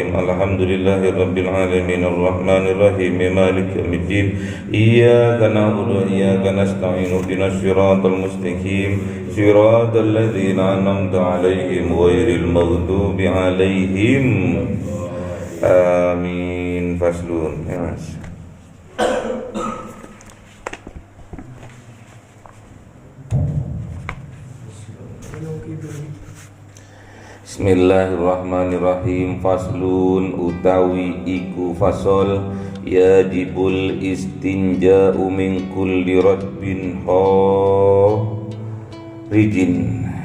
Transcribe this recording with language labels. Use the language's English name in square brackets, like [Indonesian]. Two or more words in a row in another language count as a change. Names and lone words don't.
[Arabic] الحمد لله رب العالمين الرحمن الرحيم مالك يوم الدين إياك نعبد وإياك نستعين اهدنا الصراط المستقيم صراط الذين أنعمت عليهم غير المغضوب عليهم آمين. [Javanese] Faslun. Ya, Mas. [Arabic] بسم الله الرحمن الرحيم. Faslun [Javanese] utawi iku [Arabic] فصل يجب الاستنجاء من كل رطب خارج.